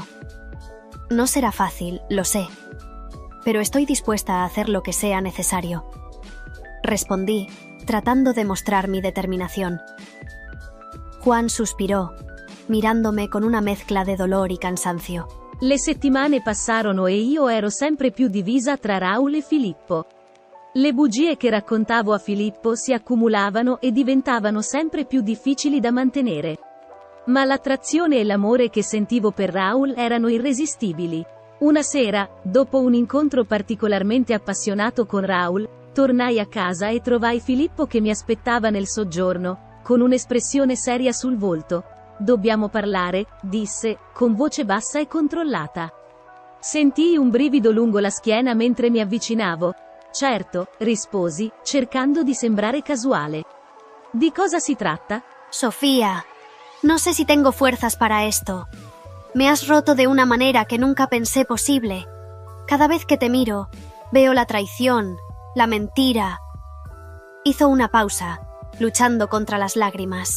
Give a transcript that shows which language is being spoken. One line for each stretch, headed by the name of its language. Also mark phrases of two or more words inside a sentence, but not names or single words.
Spanish: No será fácil, lo sé, pero estoy dispuesta a hacer lo que sea necesario. Respondí, tratando de mostrar mi determinación. Juan suspiró, mirándome con una mezcla de dolor y cansancio.
Italian: Le settimane passarono e io ero sempre più divisa tra Raul e Filippo. Le bugie che raccontavo a Filippo si accumulavano e diventavano sempre più difficili da mantenere. Ma l'attrazione e l'amore che sentivo per Raul erano irresistibili. Una sera, dopo un incontro particolarmente appassionato con Raul, tornai a casa e trovai Filippo che mi aspettava nel soggiorno, con un'espressione seria sul volto. «Dobbiamo parlare», disse, con voce bassa e controllata. Sentii un brivido lungo la schiena mentre mi avvicinavo. «Certo», risposi, cercando di sembrare casuale. «Di cosa si tratta?»
Spanish: Sofía, no sé si tengo fuerzas para esto. Me has roto de una manera que nunca pensé posible. Cada vez que te miro, veo la traición, la mentira. Hizo una pausa, luchando contra las lágrimas.